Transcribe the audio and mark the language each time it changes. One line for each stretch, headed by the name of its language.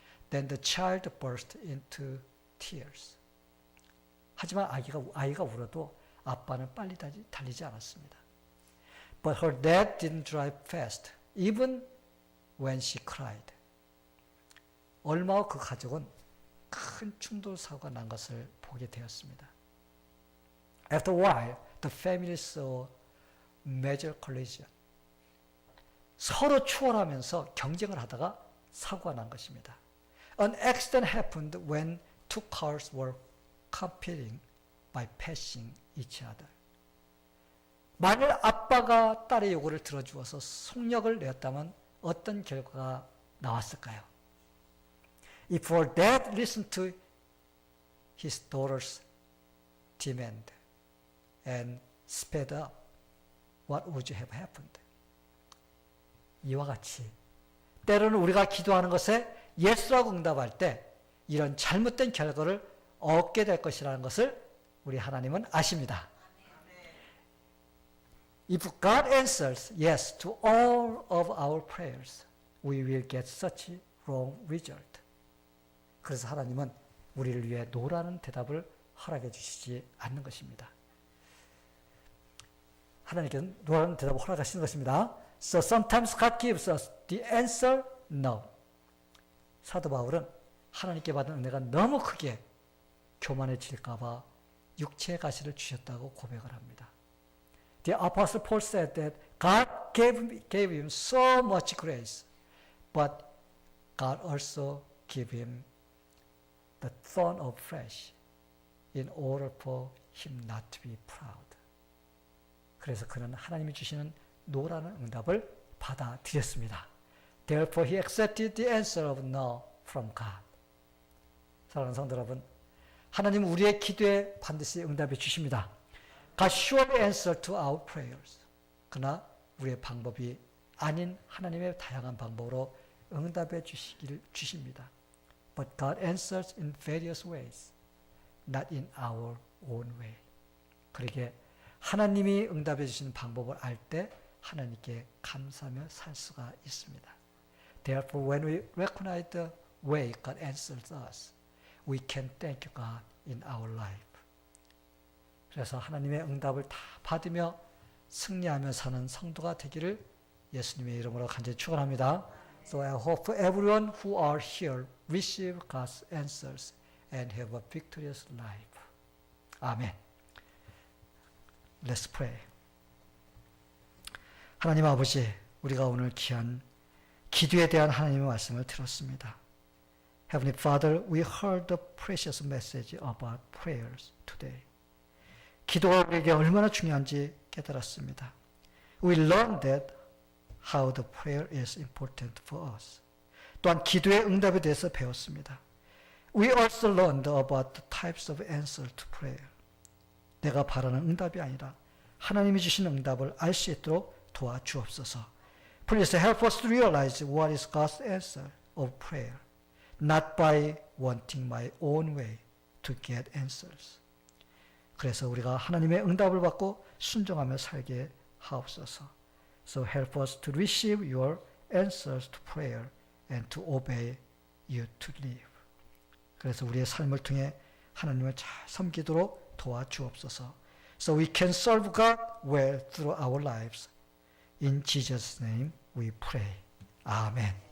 English: Then the child burst into tears.
Korean: 하지만 아이가 울어도 아빠는 빨리 달리지 않았습니다.
English: But her dad didn't drive fast, even when she cried.
Korean: 얼마 후 그 가족은 큰 충돌 사고가 난 것을 보게 되었습니다.
English: After a while, the family saw major collision.
Korean: 서로 추월하면서 경쟁을 하다가 사고가 난 것입니다.
English: An accident happened when two cars were competing by passing each other.
Korean: 만일 아빠가 딸의 요구를 들어주어서 속력을 내었다면 어떤 결과가 나왔을까요?
English: If her dad listened to his daughter's demand and sped up, what would have happened?
Korean: 이와 같이 때로는 우리가 기도하는 것에 예수라고 응답할 때 이런 잘못된 결과를 얻게 될 것이라는 것을 우리 하나님은 아십니다.
English: If God answers yes to all of our prayers, we will get such a wrong result.
Korean: 그래서 하나님은 우리를 위해 노라는 대답을 허락해 주시지 않는 것입니다. 하나님께서는 노라는 대답을 허락하시는 것입니다.
English: So sometimes God gives us the answer no.
Korean: 사도 바울은 하나님께 받은 은혜가 너무 크게 교만해질까 봐 육체의 가시를 주셨다고 고백을 합니다.
English: The Apostle Paul said that God gave him so much grace, but God also gave him the thorn of flesh in order for him not to be proud.
Korean: 그래서 그는 하나님이 주시는 노라는 응답을 받아들였습니다.
English: Therefore he accepted the answer of no from God.
Korean: 사랑하는 성도 여러분, 하나님은 우리의 기도에 반드시 응답해 주십니다.
English: God surely answered to our prayers.
Korean: 그러나 우리의 방법이 아닌 하나님의 다양한 방법으로 응답해 주십니다.
English: But God answers in various ways, not in our own way.
Korean: 그러기에 하나님이 응답해 주시는 방법을 알 때 하나님께 감사하며 살 수가 있습니다.
English: Therefore, when we recognize the way God answers us, we can thank God in our life.
Korean: 그래서 하나님의 응답을 다 받으며 승리하며 사는 성도가 되기를 예수님의 이름으로 간절히 축원합니다.
English: So I hope everyone who are here receive God's answers and have a victorious life. 아멘. Let's pray.
Korean: 하나님 아버지, 우리가 오늘 귀한 기도에 대한 하나님의 말씀을 들었습니다.
English: Heavenly Father, we heard the precious message about prayers today.
Korean: 기도가 우리에게 얼마나 중요한지 깨달았습니다.
English: We learned that how the prayer is important for us.
Korean: 또한 기도의 응답에 대해서 배웠습니다.
English: We also learned about the types of answer to prayer.
Korean: 내가 바라는 응답이 아니라 하나님이 주시는 응답을 알 수 있도록 도와주옵소서.
English: Please help us to realize what is God's answer of prayer, not by wanting my own way to get answers.
Korean: 그래서 우리가 하나님의 응답을 받고 순종하며 살게 하옵소서.
English: So help us to receive your answers to prayer and to obey you to live.
Korean: 그래서 우리의 삶을 통해 하나님을 잘 섬기도록 도와주옵소서.
English: So we can serve God well through our lives. In Jesus' name we pray. Amen.